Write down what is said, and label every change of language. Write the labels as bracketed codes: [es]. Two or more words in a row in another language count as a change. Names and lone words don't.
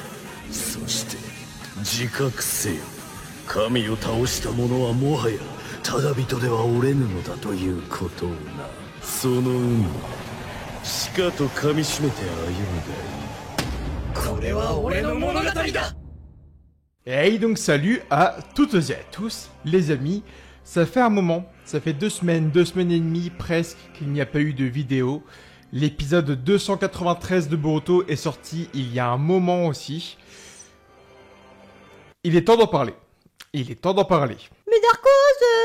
[ja] そして自覚せよ、神を倒した者はもはやただ人ではおれぬのだということをな。その運命、しかと噛みしめて歩むがいい。これは俺の物語だ。 [fr] Hey, donc salut à toutes et à tous, les amis. Ça fait un moment, ça fait 2 semaines et demie presque qu'il n'y a pas eu de vidéo. L'épisode 293 de Boruto est sorti il y a un moment aussi. Il est temps d'en parler. Il est temps d'en parler.